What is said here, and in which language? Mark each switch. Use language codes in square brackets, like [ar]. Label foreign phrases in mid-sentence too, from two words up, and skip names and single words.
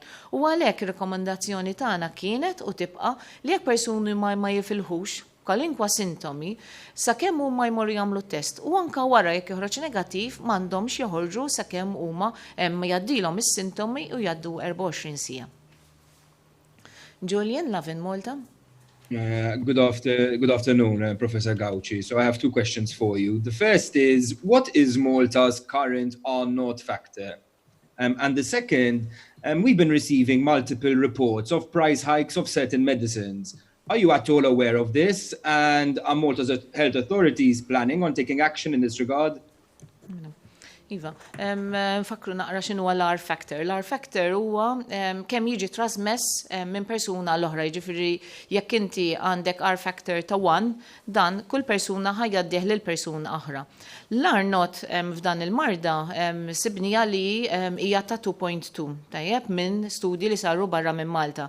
[mt] U għalhekk ir-rekomandazzjoni tagħna kienet u tibqa' li jekk persuni ma jifilħux kwalinkwa sintomi sakemm huma jmorru jagħmlu test u anke wara jekk joħroġ negattiv m'għandhomx joħorġu sakemm huma jgħaddilhom is-sintomi u jgħaddu 24 siegħa. [en] Julian, Lavin, Malta. Good afternoon, Professor Gauci. So I have two questions for you. The first is, what is Malta's current R0 factor? And the second, we've been receiving multiple reports of price hikes of certain medicines. Are you at all aware of this? And are Malta's health authorities planning on taking action in this regard? [mt] Iva, nfakru naqra x'inhu l- [en] R factor. [mt] L- [en] R factor [mt] huwa kemm jiġi trasmess minn persuna l-oħra, jiġifieri jekk inti għandek [en] R factor [mt] ta' 1, dan kull persuna ħajjaddih lil persuna oħra. L-R0 f'dan il-marda sibnija li hija ta' 2.2, tajjeb minn studji li saru barra minn Malta.